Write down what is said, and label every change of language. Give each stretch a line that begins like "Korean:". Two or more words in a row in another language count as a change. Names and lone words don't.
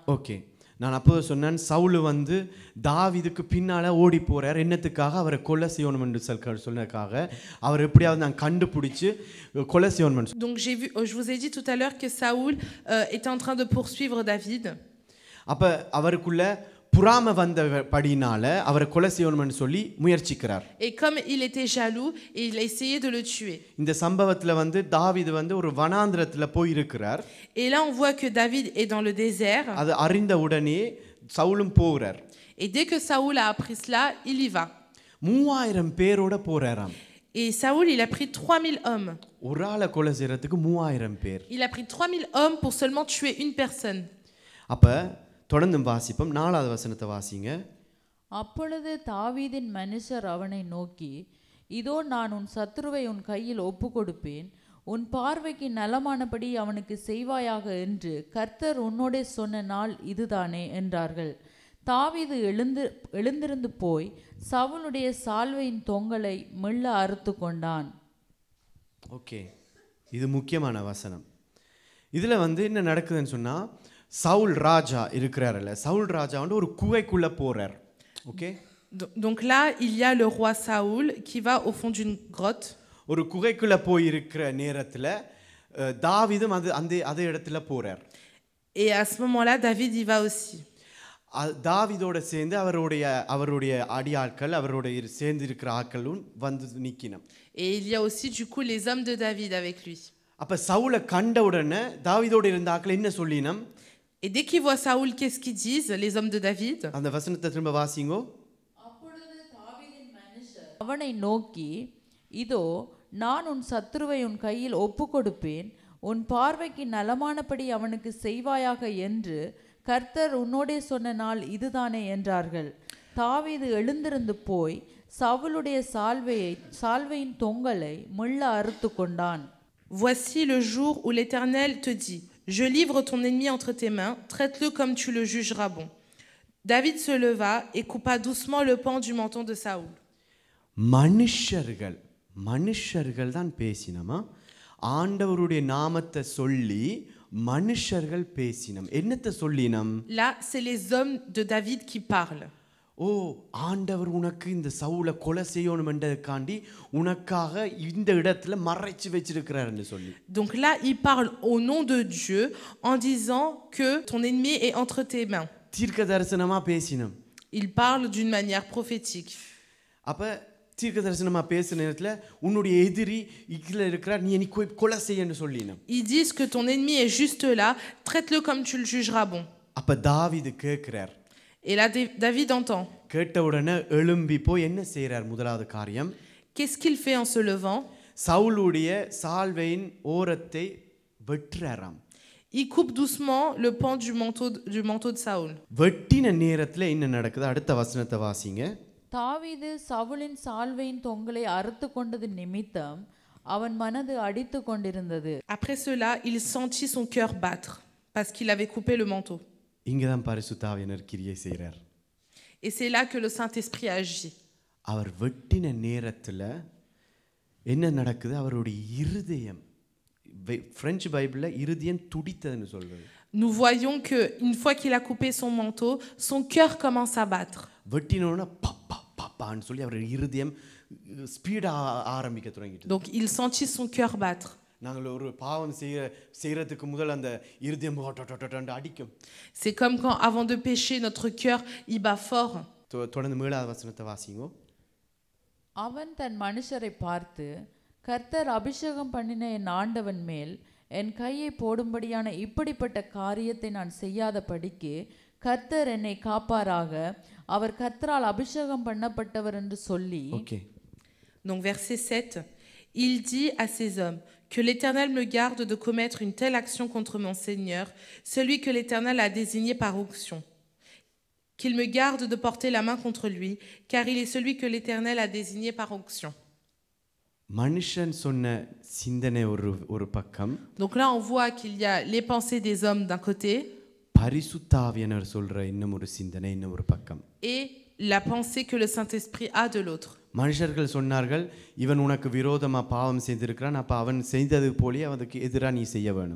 Tamil: ஓகே, நான் அப்போது சொன்னேன் சவுல் தாவீதுக்கு பின்னால ஓடி போறார். என்னத்துக்காக? அவரை கொலை செய்யணும் என்று சொன்னதுக்காக. அவர் எப்படியாவது நான் கண்டுபிடிச்சு கொலை செய்யணும்.
French: Donc je vous ai dit tout à l'heure que Saoul était en train de poursuivre David.
Tamil: அப்ப அவருக்குள்ள புறாம வந்தபடினால அவரை கொலை செய்யணும்னு சொல்லி முயற்சிக்கிறார்.
French: Et comme il était jaloux, il a essayé de le tuer.
Tamil: இந்த சம்பவத்துல தாவீது ஒரு வனாந்திரத்துல போய் இருக்கிறார்.
French: Et là on voit que David est dans le désert.
Tamil: அது அறிந்த உடனே சவுலும் போறார்.
French: Et dès que Saoul a appris cela, il y va.
Tamil: 3000 பேரோட போறாராம்.
French: Et Saoul, il a pris 3000 hommes.
Tamil: ஒரு ஆளை கொலை செய்யறதுக்கு 3000 பேர்.
French: Il a pris 3000 hommes pour seulement tuer une personne.
Tamil: அப்ப தொடர்ந்து வாசிப்போம். 4வது வசனத்தை வாசிங்க. அப்பொழுது தாவீதின் மனுஷர் அவனை நோக்கி, இதோ நான் உன் சத்துருவை உன் கையில் ஒப்பு கொடுப்பேன், உன் பார்வைக்கு நலமானபடி அவனுக்கு செய்வாயாக என்று கர்த்தர் உன்னோடே சொன்ன நாள் இதுதானே என்றார்கள். தாவீது எழுந்திருந்து போய் சவுலுடைய சால்வையின் தொங்கலை மெல்ல அறுத்து கொண்டான். ஓகே, இது முக்கியமான வசனம். இதுல என்ன நடக்குதுன்னு சொன்னா, சவுல் ராஜா இருக்கிறார்ல, சவுல் ராஜா ஒரு குகைக்குள்ள போறார். ஓகே,
French: donc là il y a le roi Saoul qui va au fond d'une grotte.
Tamil: ஒரு குகைக்குள்ள போய் இருக்கிற நேரத்துல தாவீதும் அதே இடத்துல போறார்.
French: Et à ce moment-là David y va aussi.
Tamil: தாவீதோட சேர்ந்து அவருடைய அடியாட்கள், அவருடைய சேர்ந்து இருக்கிற ஆட்களும் நிக்கணும்.
French: Et il y a aussi du coup les hommes de David avec lui.
Tamil: அப்ப சவுலை கண்ட உடனே தாவீதோட இருந்த ஆட்கள் என்ன சொல்லினம்?
French: Et dès qu'ils voient Saoul, qu'est-ce qu'ils disent, les hommes de David?
Tamil: அந்த வசனத்தை திரும்ப வாசிங்கோ. அப்பொழுது தாவீதின் மனுஷர் அவனை நோக்கி, இதோ நான் உன் சத்துருவை உன் கையில் ஒப்பு கொடுப்பேன், உன் பார்வைக்கு நலமானபடி அவனுக்கு செய்வாயாக என்று கர்த்தர் உன்னோடே சொன்ன நாள் இதுதானே என்றார்கள். தாவீது எழுந்திருந்து போய் சவுலுடைய சால்வையின் தொங்கலை மெல்ல அறுத்து கொண்டான்.
French: Voici le jour où l'Éternel te dit, je livre ton ennemi entre tes mains, traite-le comme tu le jugeras bon. David se leva et coupa doucement le pan du menton de Saoul.
Tamil: மனுஷர்கள் தான் பேசினமா, ஆண்டவருடைய நாமத்தை சொல்லி மனுஷர்கள் பேசினம். என்னத்தை சொல்லினம்?
French: Là, c'est les hommes de David qui parlent.
Tamil: ஓ, ஆண்டவர் உனக்கு இந்த சவுலை கொலை செய்யணும் என்றதுக்காண்டி உனக்காக இந்த இடத்துல மறைச்சு வச்சிருக்கிறாருன்னு சொல்லி.
French: Donc là, il parle au nom de Dieu en disant que ton ennemi est entre tes mains.
Tamil: தீர்க்க தரிசனமா பேசினம்.
French: Il parle d'une manière prophétique.
Tamil: அப்ப தீர்க்க தரிசனமா பேசுற நேரத்துல உன்னுடைய எதிரி இக்கல இருக்கிறார், நீ என்னை கொலை செய்யன்னு சொல்லினான்.
French: Ils disent que ton ennemi est juste là, traite-le comme tu le jugeras bon.
Tamil: அப்ப தாவீது கேட்கிறார்.
French: Et là, David entend.
Tamil: கேட்ட உடனே எழும்பி போய் என்ன செய்றார்? முதலாவது காரியம்,
French: Qu'est-ce qu'il fait en se levant?
Tamil: சவுலுடைய சால்வையின் ஓரத்தை வெட்டுறாராம். Il coupe doucement le pan du manteau de Saül. வெட்டின நேரத்துல என்ன நடக்குது? அடுத்த வசனத்தை வாசிங்க. தாவீது சவுலின் சால்வையின் தொங்கலை அறுத்து கொண்டது நிமித்தம் அவன் மனது அடித்து கொண்டிருந்தது.
French: Après cela, il sentit son cœur battre parce qu'il avait coupé le manteau.
Tamil: இங்கதான் பரிசுத்த ஆவியானவர் கிரியை செய்றார்.
French: Et c'est là que le Saint-Esprit agit.
Tamil: அவர் வெட்டின நேரத்துல என்ன நடக்குது? அவருடைய இருதயம், பிரெஞ்சு பைபிள்ல இருதயம் துடித்ததுன்னு சொல்றது.
French: Nous voyons que une fois qu'il a coupé son manteau, son cœur commence à battre.
Tamil: வெட்டினோன பாப்பான்னு சொல்லி அவருடைய இருதயம் ஸ்பீடா ஆரம்பிக்க தொடங்கிட்டு.
French: Donc il sentit son cœur battre.
Tamil: நாங்கள் ஒரு பாவம் செய்யறதுக்கு முதல் அந்த இருதயம் அடிக்கும்.
French: C'est comme quand avant de pécher notre cœur il bat fort.
Tamil: தொடர்ந்து 7வது வசனத்தை வாசிங்க. அவன் தன் மனுஷரை பார்த்து, கர்த்தர் அபிஷேகம் பண்ணின என் ஆண்டவன் மேல் என் கையை போடும்படியான இப்படிப்பட்ட காரியத்தை நான் செய்யாதபடிக்கு கர்த்தர் என்னை காப்பாராக, அவர் கர்த்தரால் அபிஷேகம் பண்ணப்பட்டவர் என்று சொல்லி.
French: Okay. Donc verset 7, il dit à ces hommes que l'Éternel me garde de commettre une telle action contre mon Seigneur, celui que l'Éternel a désigné par onction. Qu'il me garde de porter la main contre lui, car il est celui que l'Éternel a désigné par onction.
Tamil: மனுஷன் சொன்ன சிந்தனை ஒரு பக்கம்.
French: Donc là on voit qu'il y a les pensées des hommes d'un côté,
Tamil: பரிசுத்த ஆவியானவர் சொல்ற இன்னும் ஒரு சிந்தனை இன்னும் ஒரு பக்கம்.
French: et la pensée que le Saint-Esprit a de l'autre.
Tamil: மனுஷர்கள் சொன்னார்கள், இவன் உனக்கு விரோதமா பாவம் செய்திருக்கிறான், அப்ப அவன் செய்தது போலயே அவனுக்கு எதிராக நீ செய்ய வேணும்.